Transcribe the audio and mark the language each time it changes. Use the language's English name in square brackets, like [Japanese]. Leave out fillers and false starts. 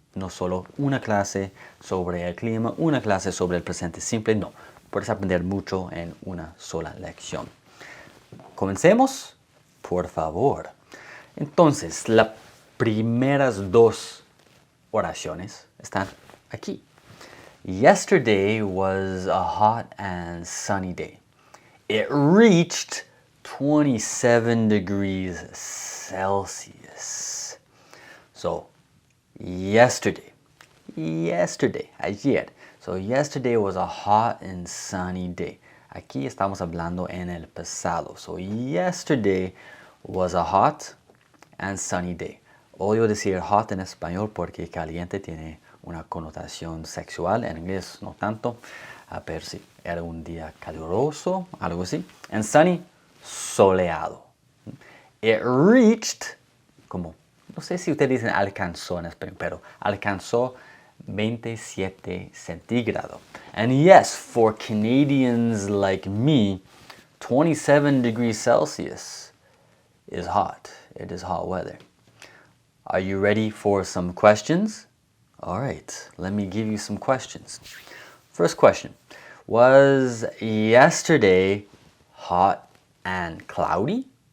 [Spanish] No solo una clase sobre el clima, una clase sobre el presente simple, no. Puedes aprender mucho en una sola lección. Comencemos, por favor. Entonces, las primeras 2 oraciones están aquí. [English] Yesterday was a hot and sunny day. It reached 27 degrees Celsius. So, yesterday, ayer. So, yesterday was a hot and sunny day. [Spanish] Aquí estamos hablando en el pasado. [English] So, yesterday was a hot and sunny day. [Spanish] Odio decir hot en español porque caliente tiene una connotación sexual. En inglés no tanto. Pero sí, era un día caluroso, algo así. [English] And sunny, [Spanish] soleado. [English] It reached, [Spanish] como, no sé si ustedes dicen alcanzó en español, pero alcanzó 27 centígrados. [English] And yes, for Canadians like me, 27 degrees Celsius is hot. It is hot weather. Are you ready for some questions? All right, let me give you some questions. First question, was yesterday hot and cloudy?